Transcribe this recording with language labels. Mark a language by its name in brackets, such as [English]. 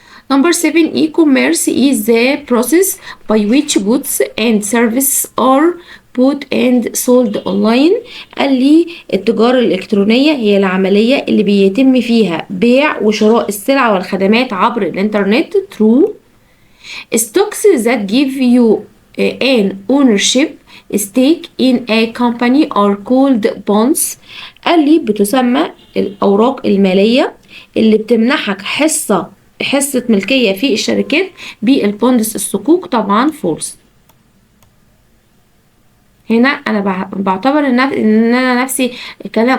[English] Number 7, e-commerce is the process by which goods and services are bought and sold online. [Arabic] قال لي التجارة الإلكترونية هي العملية اللي بيتم فيها بيع وشراء السلع والخدمات عبر الإنترنت. [English] true. Stocks that give you an ownership stake in a company are called bonds. [Arabic] قال لي بتسمى الأوراق المالية اللي بتمنحك حصة ملكية في الشركات بالبوندس الصكوك. طبعا فولس. هنا انا بعتبر ان انا نفسي كلام.